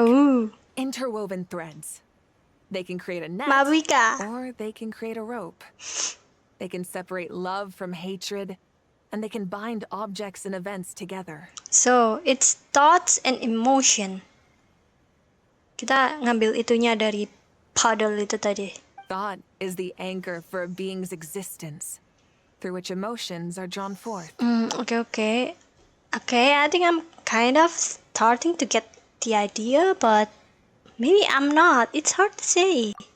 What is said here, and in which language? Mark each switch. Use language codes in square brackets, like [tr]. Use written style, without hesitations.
[en] Ooh. interwoven threads. They can create a net, Mabika. or they can create a rope. They can separate love from hatred, and they can bind objects and events together. So, it's thoughts and emotion. [id] Kita ngambil itunya dari puddle itu tadi. [en] Thought is the anchor for a being's existence, through which emotions are drawn forth. Okay. Okay, I think I'm kind of starting to get the idea, but maybe I'm not. It's hard to say.